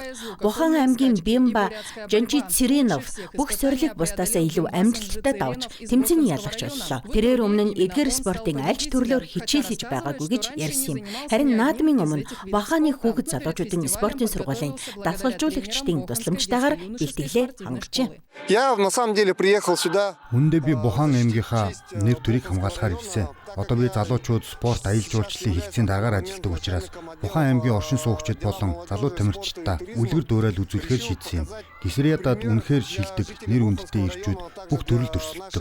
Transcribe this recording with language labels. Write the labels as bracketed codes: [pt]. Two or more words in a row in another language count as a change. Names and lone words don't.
[mn] Бухан аймгийн Бимба Жанчи Циринов бүх сорилыг бусдаасаа илүү амжилттай давж тэмцээний ялагч боллоо. Тэрээр өмнө нь эдгээр спортын аль ч төрлөөр хичээлж байгаагүй гэж ярьсан юм. Харин наадмын өмнө Баханы хүүхэд залуучуудын спортын сургуулийн дасгалжуулагчдын тусламжтайгаар бэлтгэлээ хангажээ. [ru] Я на самом деле приехал сюда. [mn] Үндэ би Бухан аймгийнхаа нэр төрийг хамгаалахаар ирсэн. Одоо би залуучууд спорт аялал жуулчлалын хэлтсийн дараагаар ажилладаг учраас Бухан аймгийн оршин суугчид болон залуу тамирчидаа үлгэр дуурайл үзүүлэхээр шийдсэн юм. ГСРИАДад үнэхээр шилдэг, нэр хүндтэй ирчүүд бүх төрөлд өрсөлддөг.